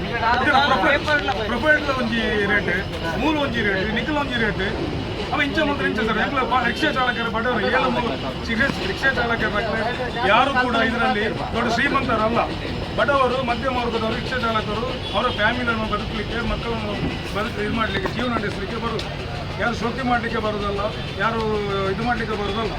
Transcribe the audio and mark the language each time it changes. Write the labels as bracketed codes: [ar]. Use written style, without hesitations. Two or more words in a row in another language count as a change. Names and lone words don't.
[tcy] ಪ್ರೊಫೈಲ್ ಒಂಜಿ ರೇಟ್ ಮೂಲ ಒಂಜಿ ರೇಟ್ ನಿಖಲ್ ಒಂಜಿ ರೇಟ್ ಅವ ಇಂಚ ಮಾತ್ರ ಇಂಚ ಸರ್ ಎಂಕ್ಲ ರಿಕ್ಷಾ ಚಾಲಕರು ಬಡವರು [kn] ರಿಕ್ಷಾ ಚಾಲಕರ ಯಾರು ಕೂಡ ಇದರಲ್ಲಿ ದೊಡ್ಡ ಶ್ರೀಮಂತರಲ್ಲ, ಬಡವರು ಮಧ್ಯಮ ವರ್ಗದವರು ರಿಕ್ಷಾ ಚಾಲಕರು ಅವರ ಫ್ಯಾಮಿಲಿಯನ್ನು ಬದುಕಲಿಕ್ಕೆ ಮಕ್ಕಳನ್ನು ಇದು ಮಾಡಲಿಕ್ಕೆ ಜೀವನ ನಡೆಸಲಿಕ್ಕೆ ಬರುವುದು. ಯಾರು ಶೋಕಿ ಮಾಡಲಿಕ್ಕೆ ಬರೋದಲ್ಲ, ಯಾರು ಇದು ಮಾಡಲಿಕ್ಕೆ ಬರೋದಲ್ಲ.